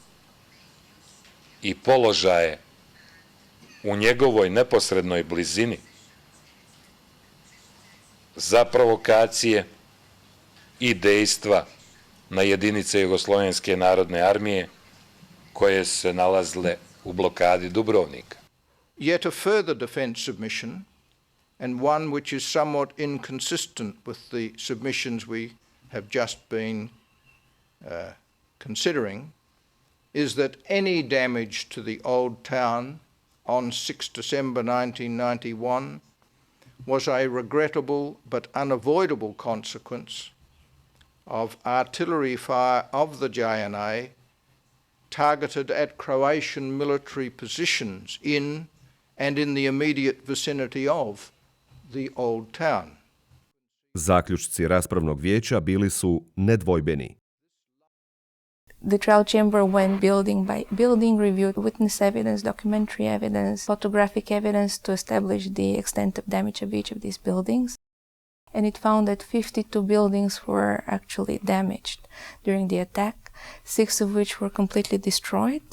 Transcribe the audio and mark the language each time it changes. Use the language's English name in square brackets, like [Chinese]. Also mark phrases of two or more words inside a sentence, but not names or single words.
[Serbian] i položaje u njegovoj neposrednoj blizini za provokacije i dejstva na jedinice Jugoslovenske narodne armije koje su se nalazile u blokadi Dubrovnika. [English] Yet a further defence submission, and one which is somewhat inconsistent with the submissions we have just been considering, is that any damage to the old town on 6 December 1991 was a regrettable but unavoidable consequence of artillery fire of the JNA targeted at Croatian military positions in and in the immediate vicinity of the old town. [Croatian] Zaključci raspravnog vijeća bili su nedvojbeni. [English] The trial chamber went building by building, reviewed witness evidence, documentary evidence, photographic evidence to establish the extent of damage of each of these buildings. And it found that 52 buildings were actually damaged during the attack, 6 of which were completely destroyed.